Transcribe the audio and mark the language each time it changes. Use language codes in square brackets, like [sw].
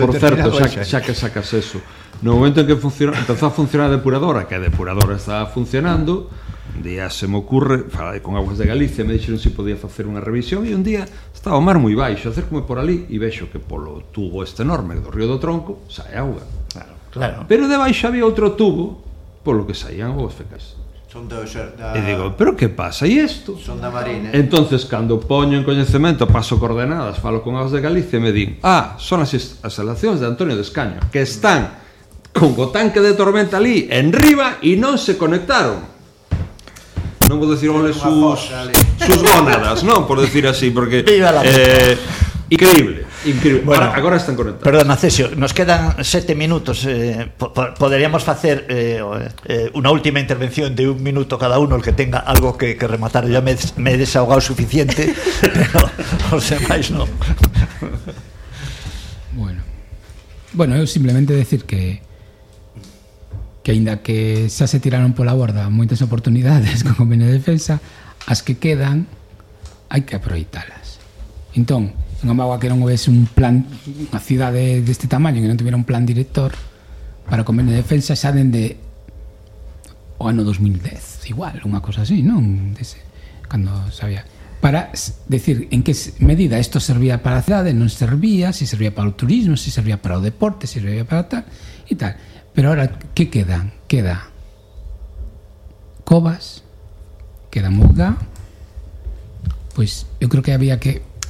[gl] por certo, xa que sacas eso. No momento en que empezou a funcionar a depuradora, que a depuradora estaba funcionando, un día se me ocurre, falei con Aguas de Galicia, me dixeron si podía facer unha revisión, e un día estaba o mar moi baixo, acércome por ali e vexo que polo tubo este enorme do río do Tronco sae auga. Claro. Pero debaixo había outro tubo polo que saían aguas fecais. Son dos, e digo, pero que pasa? E isto? Son da Marina. Entonces, cando poño en coñecemento, paso coordenadas, falo con os de Galicia e me din, ah, son as instalacións de Antonio de Escaño, que están con o tanque de tormenta ali, en riba, e non se conectaron. Non vou decir onde sus gónadas, non, por decir así, porque... [es] Viva la Increíble. [gl] Bueno, agora están conectados. [es] Perdona, Cesio, nos quedan 7 minutos. [gl] Poderíamos facer unha [es] última intervención de 1 minuto cada uno, el que tenga algo que rematar. Ya me he desahogado suficiente, [gl] pero os demais non. Bueno, eu simplemente decir que aínda que xa se tiraron pola borda moitas oportunidades con convenio de defensa, as que quedan hai que aproveitalas. Entón, en Amagua, que non houvese un plan, unha cidade deste tamaño que non tuviera un plan director para o convenio de defensa xa dende o ano 2010, igual, unha cosa así, non? Dese, cando sabía. Para decir en que medida isto servía para a cidade, non servía, se servía para o turismo, se servía para o deporte, se servía para tal e tal. Pero ahora, que quedan? Queda Covas, queda Murga, pois eu creo que había que